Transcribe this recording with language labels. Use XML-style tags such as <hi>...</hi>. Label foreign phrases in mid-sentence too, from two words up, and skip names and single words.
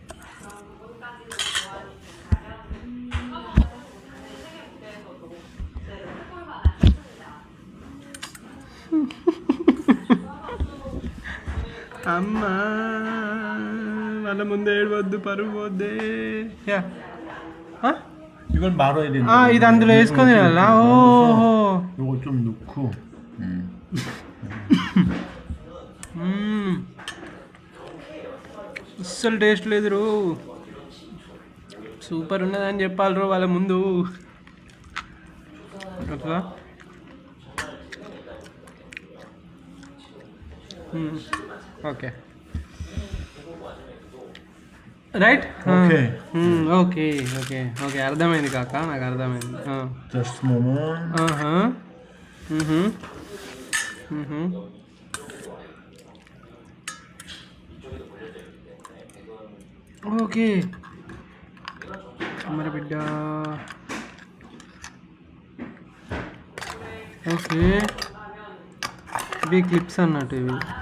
<te>అమ్మా వాళ్ళ ముందు ఏడవద్దు, పరుగు పోద్దే.</te> <ko>이건 말아야 되는</ko> <te>ఇది అందులో వేసుకొని తినాలా? ఓహో,</te> <ko>이거 좀 넣고</ko> <te>అస్సలు టేస్ట్ లేదు రో. సూపర్ ఉన్నదని చెప్పాలి రో వాళ్ళ ముందు. అట్లా</te> <en>okay right. okay okay okay okay</en> <te>అర్థమైంది కాక, నాకు అర్థమైంది.</te> <en>Just a moment.</en> <te>ఓకే మరి బిడ్డ. ఓకే, ఇవి క్లిప్స్ అన్నట్టు ఇవి.</te>